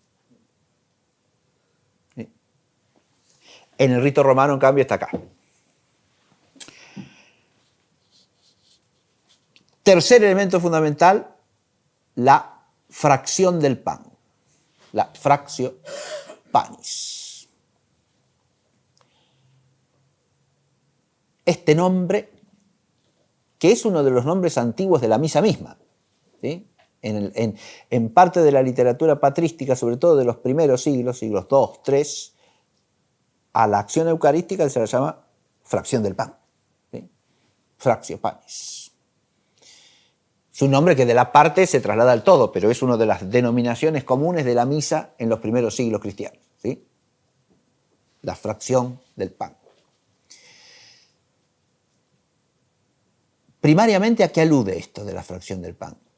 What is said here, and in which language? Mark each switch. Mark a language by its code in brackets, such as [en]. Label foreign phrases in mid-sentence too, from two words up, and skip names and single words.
[es] En el rito romano, en cambio, está acá. Tercer elemento fundamental, la fracción del pan. [la] La fractio panis. [es] Este nombre, que es uno de los nombres antiguos de la misa misma, ¿sí? En parte de la literatura patrística, sobre todo de los primeros siglos, siglos II, III, a la acción eucarística se la llama fracción del pan, ¿sí? [la] Fractio panis. [es] Es un nombre que de la parte se traslada al todo, pero es una de las denominaciones comunes de la misa en los primeros siglos cristianos, ¿sí? La fracción del pan. Primariamente, ¿a qué alude esto de la fracción del pan?